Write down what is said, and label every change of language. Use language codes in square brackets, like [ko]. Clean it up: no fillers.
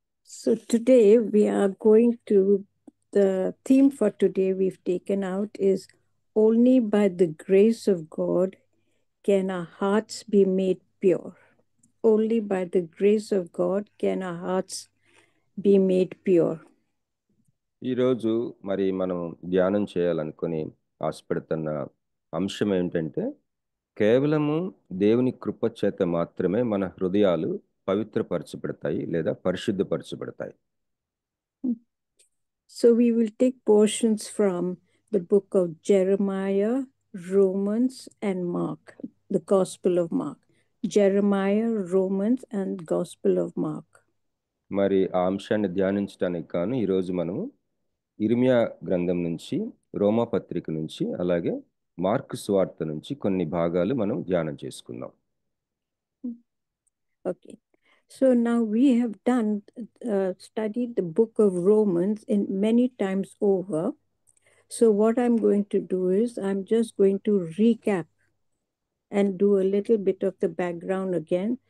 [en] So today we are going to, the theme for today we've taken out is only by the grace of God can our hearts be made pure. Only by the grace of God can our hearts be made pure. [te] ఈరోజు మరి మనం ధ్యానం చేయాలనుకుని ఆశపడుతున్న అంశం ఏంటంటే కేవలము దేవుని కృప చేత మాత్రమే మన హృదయాలు పవిత్రపరచబడతాయి లేదా పరిశుద్ధపరచబడతాయి. [en] So we will take portions from the book of Jeremiah, Romans, and Mark, the Gospel of Mark. Jeremiah, Romans, and Gospel of Mark. [te] మరి ఆ అంశాన్ని ధ్యానించడానికి గాను ఈరోజు మనము ఇర్మియా గ్రంథం నుంచి, రోమా పత్రిక నుంచి, అలాగే మార్కు సువార్త నుంచి కొన్ని భాగాలు మనం ధ్యానం చేసుకుందాం. [en] Okay. So now we have studied the book of Romans in many times over. So what I'm going to do is I'm just going to recap and do a little bit of the background again.